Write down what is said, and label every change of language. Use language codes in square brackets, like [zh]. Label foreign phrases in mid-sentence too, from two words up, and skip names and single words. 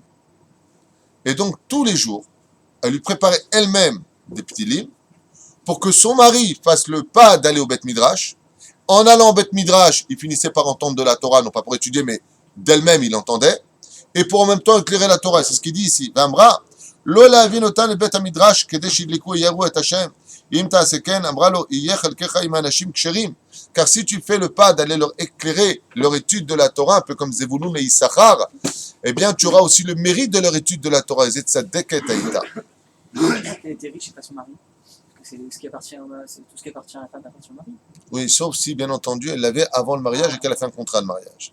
[fr] Et donc, tous les jours, elle lui préparait elle-même des petits livres pour que son mari fasse le pas d'aller au Beth Midrash. En allant au Beth Midrash, il finissait par entendre de la Torah, non pas pour étudier, mais d'elle-même, il entendait. Et pour en même temps éclairer la Torah. C'est ce qu'il dit ici. [he] Vamra, לא להבין אותן לבית המדרש כדי שידלקו ויראו את השם. אם תעשה כן, אמרה לו, יהיה חלקך עם האנשים כשרים. [fr] Car si tu fais le pas d'aller leur éclairer leur étude de la Torah, un peu comme Zevulun et Issachar, eh bien tu auras aussi le mérite de leur étude de la Torah. Et c'est tzadek et taïta. Elle était riche et pas son mari. Parce que c'est ce qui appartient, c'est tout ce qui appartient à la femme appartient au mari. Oui, sauf si, bien entendu, elle l'avait avant le mariage et qu'elle a fait un contrat de mariage.